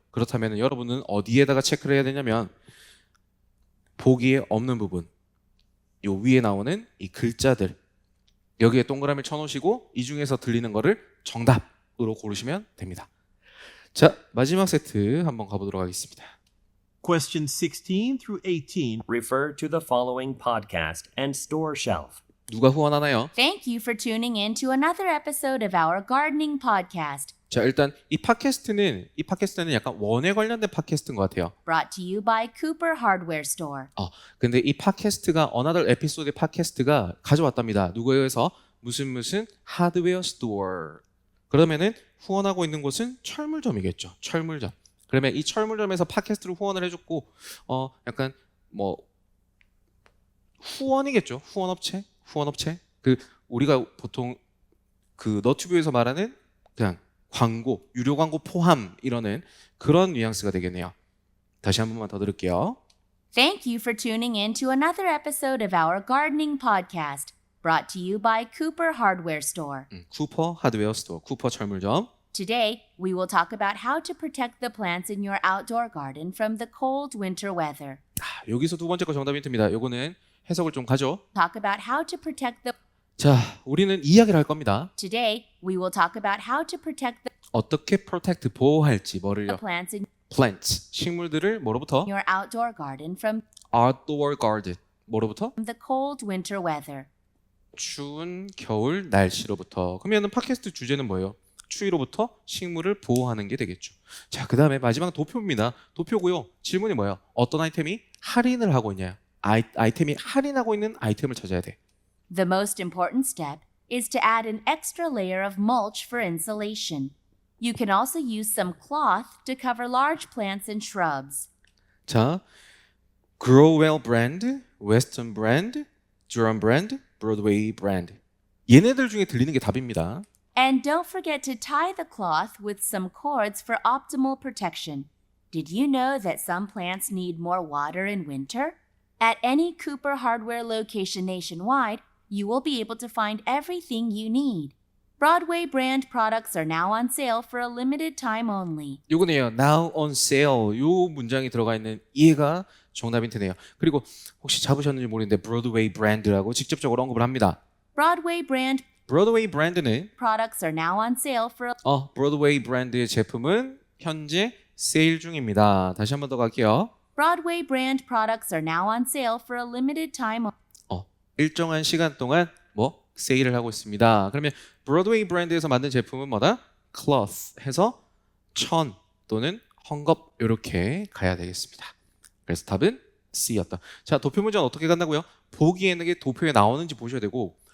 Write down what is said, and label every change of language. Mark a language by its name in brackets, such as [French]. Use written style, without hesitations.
[Korean] 그렇다면 여러분은 어디에다가 체크를 해야 되냐면 보기에 없는 부분, 요 위에 나오는 이 글자들 여기에 동그라미를 쳐놓으시고 이 중에서 들리는 거를 정답으로 고르시면 됩니다. 자, 마지막 세트 한번 가보도록 하겠습니다. [English] Questions 16 through 18 Refer to the following podcast and store shelf. [Korean] 누가 후원하나요? [English] Thank you for tuning in to another episode of our gardening podcast, [Korean] 자, 일단 이 팟캐스트는 약간 원에 관련된 팟캐스트인 것 같아요. [English] brought to you by Cooper Hardware Store. [Korean] 근데 이 팟캐스트가 어나더 에피소드의 팟캐스트가 가져왔답니다. 누구에서 무슨 하드웨어 스토어. 그러면은 후원하고 있는 곳은 철물점이겠죠. 철물점. 그러면 이 철물점에서 팟캐스트를 후원을 해줬고 약간 후원이겠죠. 후원업체. 우리가 보통 너튜브에서 말하는 그냥 광고, 유료 광고 포함 이러는 그런 뉘앙스가 되겠네요. 다시 한 번만 더 들을게요. [English] Thank you for tuning in to another episode of our gardening podcast, brought to you by Cooper Hardware Store. [Korean] 쿠퍼 하드웨어 스토어, 쿠퍼 철물점. [English] Today, we will talk about how to protect the plants in your outdoor garden from the cold winter weather. [Korean] 여기서 두 번째 거 정답 힌트입니다. 요거는 해석을 좀 가죠. [English] Talk about how to protect the [Korean] 자, 우리는 이야기를 할 겁니다. [English] Today, we will talk about how to protect [Korean] 어떻게 protect 보호할지 [English] the [Korean] 뭐를요? [English] plants in [Korean] plants 식물들을 뭐로부터? [English] your outdoor garden from outdoor garden [Korean] 뭐로부터? [English] the cold winter weather. [Korean] 추운 겨울 날씨로부터. 그러면은 팟캐스트 주제는 뭐예요? 추위로부터 식물을 보호하는 게 되겠죠. 자, 그다음에 마지막 도표입니다. 도표고요. 질문이 뭐예요? 어떤 아이템이 할인을 하고 있냐? 아이템이 할인하고 있는 아이템을 찾아야 돼. [English] The most important step is to add an extra layer of mulch for insulation. You can also use some cloth to cover large plants and shrubs. 자, Growell brand, Western brand, Durham brand, Broadway brand. [Korean] 얘네들 중에 들리는 게 답입니다. [English] And don't forget to tie the cloth with some cords for optimal protection. Did you know that some plants need more water in winter? At any Cooper Hardware location nationwide, you will be able to find everything you need. Broadway brand products are now on sale for a limited time only. [Korean] 요거네요. [English] Now on sale. [Korean] 요 문장이 들어가 있는 얘가 정답 힌트네요. 그리고 혹시 잡으셨는지 모르겠는데 브로드웨이 브랜드라고 직접적으로 언급을 합니다. [English] Broadway brand [Korean] 브로드웨이 브랜드는 [English] products are now on sale for a [Korean] 브로드웨이 브랜드의 제품은 현재 세일 중입니다. 다시 한 번 더 갈게요. [English] Broadway brand products are now on sale for a limited time. [Korean] 일정한 시간 동안 세일을 하고 있습니다. 그러면 브로드웨이 브랜드에서 만든 제품은 뭐다? cloth 해서 천 또는 헝겊 이렇게 가야 되겠습니다. 그래서 답은 C였다. 자, 도표 문제는 어떻게 간다고요? 보기에는 게 도표에 나오는지 보셔야 되고